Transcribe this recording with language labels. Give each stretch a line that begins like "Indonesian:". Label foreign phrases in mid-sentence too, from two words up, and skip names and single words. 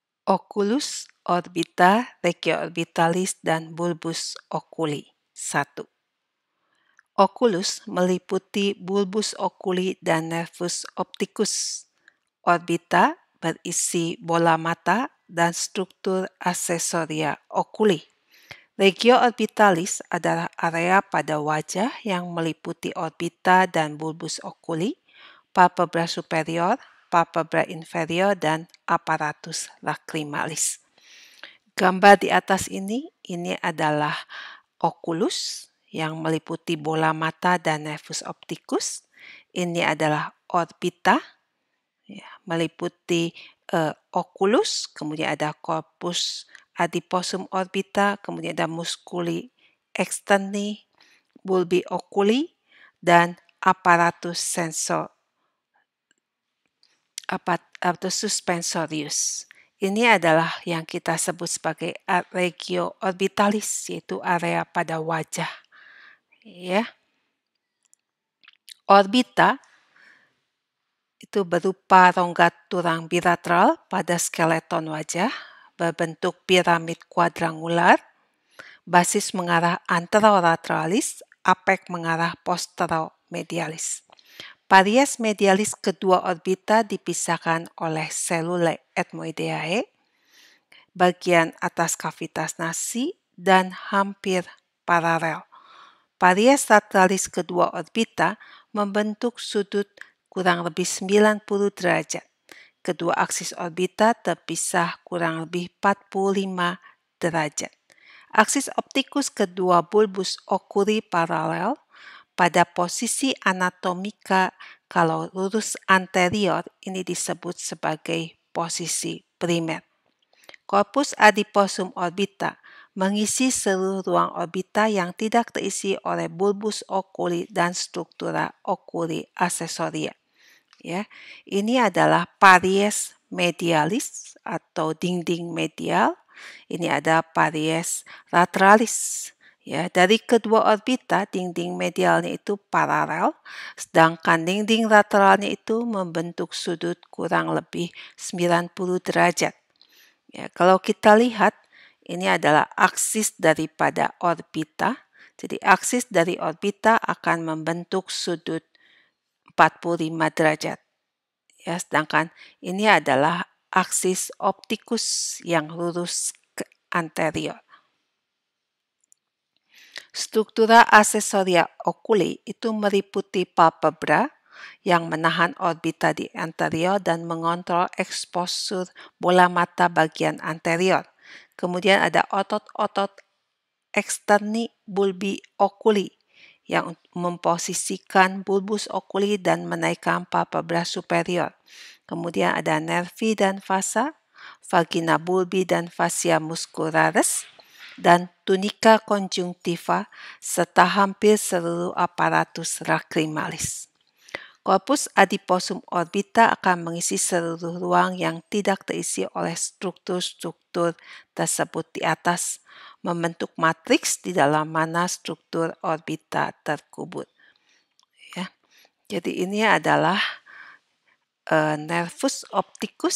Latin: Oculus, orbita, regio orbitalis, dan bulbus oculi. 1. Oculus meliputi bulbus oculi dan nervus opticus.
Indonesian: Orbita berisi bola mata dan struktur aksesoria oculi.
Latin: Regio orbitalis
Indonesian: adalah area pada wajah yang meliputi
Latin: orbita dan bulbus oculi, palpebra superior, palpebra inferior, dan apparatus lacrimalis.
Indonesian: Gambar di atas ini adalah oculus yang meliputi bola mata dan
Latin: nervus opticus.
Indonesian: Ini adalah orbita, meliputi oculus, kemudian ada
Latin: corpus adiposum orbita,
Indonesian: kemudian ada
Latin: musculi externi, bulbi oculi, dan apparatus suspensorius.
Indonesian: Ini adalah yang kita sebut sebagai regio orbitalis, yaitu area pada wajah. Ya. Orbita itu berupa rongga tulang bilateral pada skeleton wajah, berbentuk piramid kuadrangular, basis mengarah anterolatralis, apek mengarah posteromedialis.
Latin: Paries medialis
Indonesian: kedua orbita dipisahkan oleh
Latin: selule ethmoideae,
Indonesian: bagian atas kavitas nasi, dan hampir paralel.
Latin: Paries laterales
Indonesian: kedua orbita membentuk sudut kurang lebih 90 derajat. Kedua aksis orbita terpisah kurang lebih 45 derajat. Aksis optikus kedua
Latin: bulbus oculi
Indonesian: paralel pada posisi anatomika kalau lurus anterior ini disebut sebagai posisi primer.
Latin: Corpus adiposum orbita
Indonesian: mengisi seluruh ruang orbita yang tidak terisi oleh
Latin: bulbus oculi
Indonesian: dan
Latin: struktura oculi
Indonesian: aksesoria. Ya, ini adalah
Latin: paries medialis
Indonesian: atau dinding medial. Ini ada
Latin: paries lateralis.
Indonesian: Ya, dari kedua orbita, dinding medialnya itu paralel, sedangkan dinding lateralnya itu membentuk sudut kurang lebih 90 derajat. Ya, kalau kita lihat, ini adalah aksis daripada orbita. Jadi aksis dari orbita akan membentuk sudut 45 derajat. Ya, sedangkan ini adalah aksis optikus yang lurus ke anterior. Struktura aksesoria oculi itu meliputi palpebra yang menahan orbita di anterior dan mengontrol eksposur bola mata bagian anterior. Kemudian ada otot-otot eksterni
Latin: bulbi oculi
Indonesian: yang memposisikan
Latin: bulbus oculi
Indonesian: dan menaikkan
Latin: palpebra superior.
Indonesian: Kemudian ada
Latin: nervi dan vasa, vagina bulbi dan fascia muscularis, dan tunica conjunctiva,
Indonesian: serta hampir seluruh
Latin: aparatus lacrimalis. Corpus adiposum orbita
Indonesian: akan mengisi seluruh ruang yang tidak terisi oleh struktur-struktur tersebut di atas, membentuk matriks di dalam mana struktur orbita terkubur. Ya. Jadi ini adalah
Latin: nervus opticus.